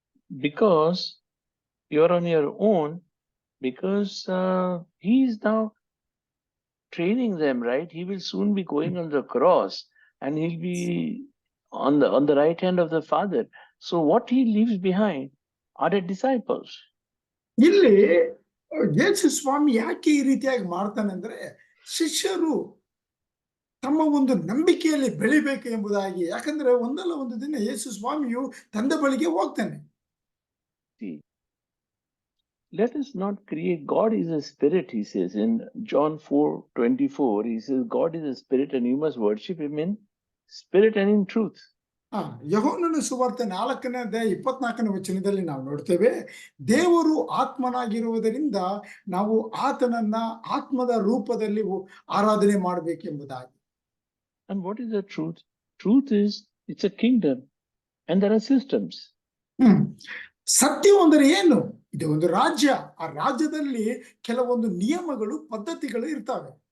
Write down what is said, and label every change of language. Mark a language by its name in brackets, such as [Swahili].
[English] Because you're on your own, because he is now training them, right? He will soon be going on the cross and he'll be on the right hand of the Father. So what he leaves behind are the disciples. [Kannada] ಇಲ್ಲಿ ಯೇಸು ಸ್ವಾಮಿ ಯಾಕೆ ಈ ರೀತಿಯಾಗಿ ಮಾಡ್ತಾನೆ ಅಂದ್ರೆ, ಶಿಷ್ಯರು ತಮ್ಮ ಒಂದು ನಂಬಿಕೆಯಲ್ಲಿ ಬೆಳಿಬೇಕು ಎಂಬುದಾಗಿ. ಯಾಕಂದ್ರೆ ಒಂದಲ್ಲ ಒಂದು ದಿನ ಯೇಸು ಸ್ವಾಮಿಯು ತಂದೆ ಬಳಿಗೆ ಹೋಗ್ತಾನೆ. [English] Let us not create. God is a spirit, he says in John 4:24. He says God is a spirit and you must worship him in spirit and in truth. [Kannada] ಯೋಹಾನನ ಸುವಾರ್ತೆ 4ನೇ ಅಧ್ಯಾಯ 24ನೇ ವಚನದಲ್ಲಿ ನಾವು ನೋಡ್ತೇವೆ, ದೇವರು ಆತ್ಮನಾಗಿರುವುದರಿಂದ ನಾವು ಆತನನ್ನ ಆತ್ಮದ ರೂಪದಲ್ಲಿ ಆರಾಧನೆ ಮಾಡಬೇಕೆಂಬುದಾಗಿ. [English] And what is the truth? Truth is, it's a kingdom and there are systems. [Kannada] ಸತ್ಯ ಅಂದರೆ ಏನು? ಇದು ಒಂದು ರಾಜ್ಯ, ಆ ರಾಜ್ಯದಲ್ಲಿ ಕೆಲವೊಂದು ನಿಯಮಗಳು ಪದ್ಧತಿಗಳು ಇರ್ತವೆ.